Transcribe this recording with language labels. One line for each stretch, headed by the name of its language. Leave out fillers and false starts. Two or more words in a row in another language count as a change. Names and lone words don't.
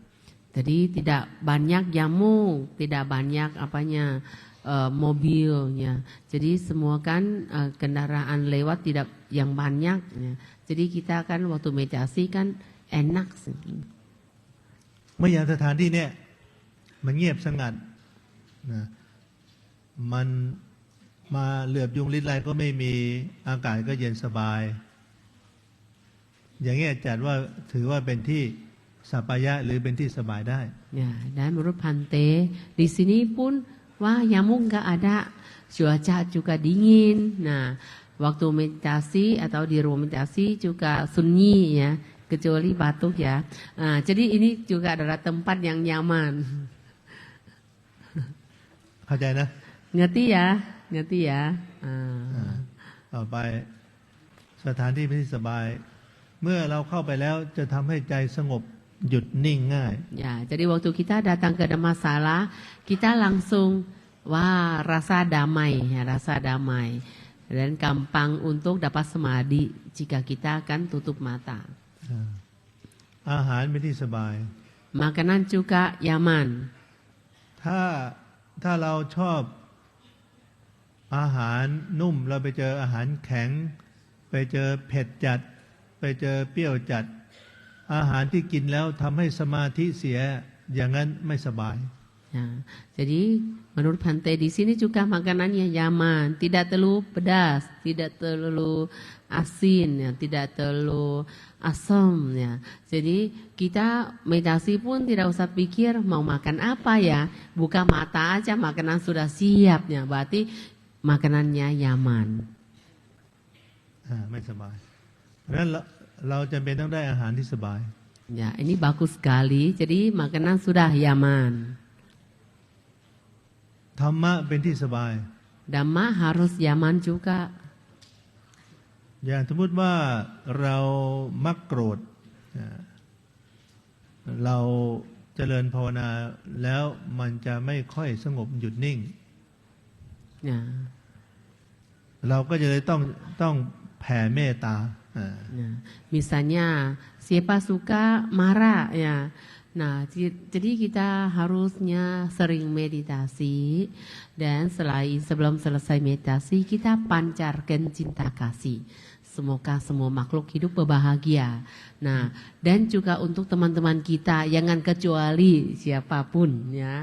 Indonesian: Jadi tidak banyak nyamuk, tidak banyak mobilnya. Jadi semua kan kendaraan lewat tidak yang banyak. Ya. Jadi kita kan waktu meditasi kan enak.
Thai: เมื่ออย่างสถานที่เนี่ยมันเงียบสงัดนะมันมาเหลือบยุงลิ้นไลก็ไม่มีอากาศก็เย็นสบาย อย่างเงี้ยจัดว่าถือว่าเป็นที่สัปปายะหรือเป็นที่สบายได้
Indonesian: Ya, dan menurut Bante di sini pun wah nyamuk nggak ada, cuaca juga dingin. Nah, waktu meditasi atau di ruang meditasi juga sunyi ya, kecuali batuk ya. Nah, jadi ini juga adalah tempat yang nyaman.
Thai: เข้าใจนะ
Indonesian: Ngerti ya, ngerti ya.
Thai: ต่อไปสถานที่เป็นที่สบาย เมื่อเราเข้าไปแล้วจะทำให้ใจสงบหยุดนิ่งง่าย
Indonesian: Ya, jadi waktu kita datang ke Dhammasala, kita langsung wah rasa damai ya, rasa damai. Dan gampang untuk dapat samadhi jika kita akan tutup mata.
Thai: อาหารเป็นที่สบาย
Indonesian: Makanan juga nyaman.
Thai: ถ้าเราชอบอาหารนุ่มเราไปเจออาหารแข็งไปเจอเผ็ดจัดไปเจอเปรี้ยวจัดอาหารที่กินแล้วทำให้สมาธิเสียอย่างนั้นไม่สบาย
Indonesian: Ya, jadi menurut Bhante di sini juga makanannya nyaman, tidak terlalu pedas, tidak terlalu asin, ya, tidak terlalu asam, ya. Jadi kita meditasi pun tidak usah pikir mau makan apa ya, buka mata aja makanan sudah siap, ya. Berarti makanannya nyaman.
Thai: ไม่สบายเพราะฉะนั้นเราจำเป็นต้องได้อาหารที่สบาย
Indonesian: Ya, ini bagus sekali. Jadi makanan sudah nyaman.
Thai: ธรรมะเป็นที่สบาย
Indonesian: Dhamma harus nyaman juga.
Thai: อย่างสมมติว่าเรามักโกรธเราเจริญภาวนาแล้วมันจะไม่ค่อยสงบหยุดนิ่ง
Indonesian: Ya.
Thai: เราก็จะเลยต้องแผ่เมตตา
Indonesian: Nah, misalnya siapa suka marah ya. Nah, jadi kita harusnya sering meditasi dan sebelum selesai meditasi kita pancarkan cinta kasih. Semoga semua makhluk hidup berbahagia. Nah, dan juga untuk teman-teman kita jangan kecuali siapapun ya.